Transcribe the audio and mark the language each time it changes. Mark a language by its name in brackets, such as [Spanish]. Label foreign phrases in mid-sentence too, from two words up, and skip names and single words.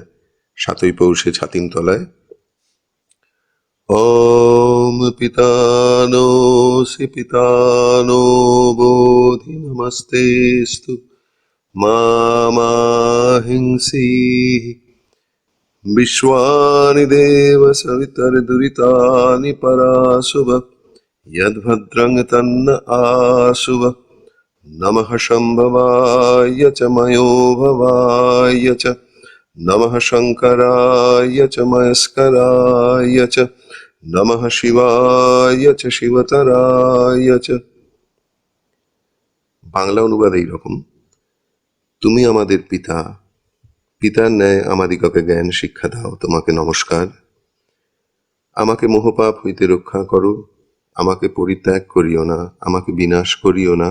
[Bangla] 7ই পৌষে ছাতিমতলায় [Sanskrit] ওম পিতানোসি পিতানো বোধি নমস্তেস্তু মাহিংসি বিশ্বানি দেব সবিতর দুরিতানি পরাশুভ यद्भद्रं तन्न आशुव नमः शम्भवाय च मयोभवाय च नमः शङ्कराय च मयस्कराय च नमः शिवाय च शिवतराय च। [Bangla] বাংলা অনুবাদ এইরকম: তুমি আমাদের পিতা, পিতার ন্যায় আমাদিগকে জ্ঞান শিক্ষা দাও, তোমাকে নমস্কার। আমাকে মোহপাপ হইতে রক্ষা করো, আমাকে পরিত্যাগ করিও না, আমাকে বিনাশ করিও না।